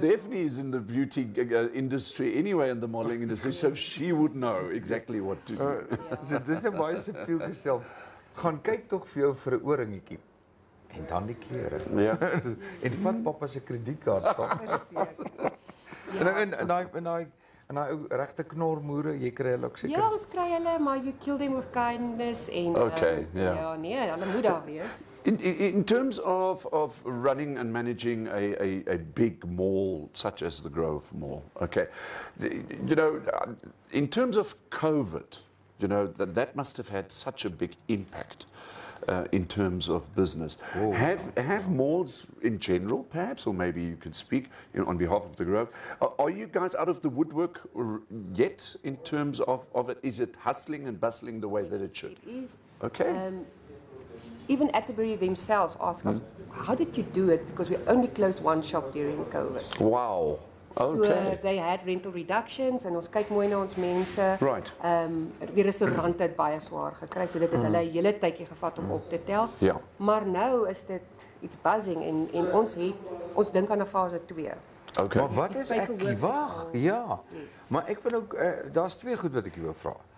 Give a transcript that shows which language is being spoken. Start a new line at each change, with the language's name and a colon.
English: Daphne is in the beauty industry anyway, in the modeling industry, so she would know exactly what to do.
Afrikaans: So dis 'n baie subtiel gestel. Gaan kyk tog vir jou vir 'n ooringetjie. En dan die klere. Ja. En vat pappa se kredietkaart stap. En daai ou regte knormoere, jy kry hulle ook seker. Ja, ons kry hulle, maar
English: you kill them with kindness
Afrikaans: en
English: Okay, yeah.
Afrikaans: ja, nee, hulle moet daar wees.
English: In terms of running and managing a big mall such as the Grove Mall, okay, you know, in terms of COVID, you know, that must have had such a big impact in terms of business. Have malls in general, perhaps, or maybe you can speak on behalf of the Grove, are you guys out of the woodwork yet in terms of it? Is it hustling and bustling the way that it should? It is. Okay. Even Atterbury themselves ask us, how did you do it? Because we only closed one shop during COVID. Wow. Okay. So they had rental reductions
Afrikaans: en ons kyk mooi na ons mense.
English: Right.
Afrikaans: Die restaurante het baie swaar gekry, so dit het hulle 'n hele tydjie gevat om op te tel. Ja. Maar nou is dit iets buzzing en ons dink aan 'n fase 2.
English: Okay.
Afrikaans: Maar wat is Die ek
English: paperwork is
Afrikaans: wag? al- Ja.
English: Yes.
Afrikaans: Maar ek wil ook daar's twee goed wat ek jou wil vra.